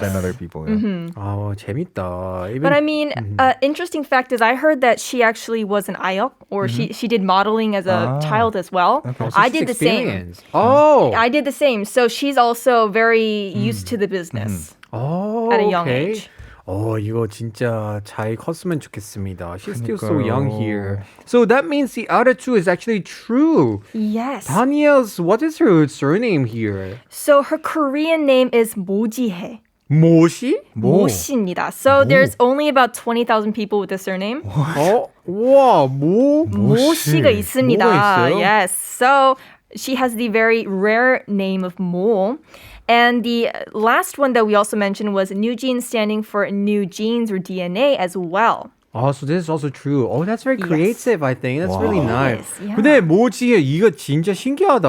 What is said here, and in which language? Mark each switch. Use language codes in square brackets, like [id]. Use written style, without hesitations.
[en] than other people. Yeah. [ko] 재밌다. Even, [en] But I mean, interesting fact is I heard that she actually was an IOC, or she did modeling as a child as well. I did the same. experience. Oh. I did the same. So she's also very used to the business at a young age. [ko] 이거 진짜 잘 컸으면 좋겠습니다. [en] She's still so young here. So that means the other two is actually true. Yes. Daniel's, what is her surname here? So her Korean name is 모지혜. [ko] 모시? 모씨입니다. [en] So there's only about 20,000 people with this surname. [ko] 와, 모씨가 있습니다. 모가 있어요? [en] Yes. So she has the very rare name of 모. And the last one that we also mentioned was New Jeans, standing for new genes or DNA as well. So this is also true. That's very creative, I think. That's really nice. Yes, yeah. [ko] 근데 모지혜 이거 진짜 신기하다.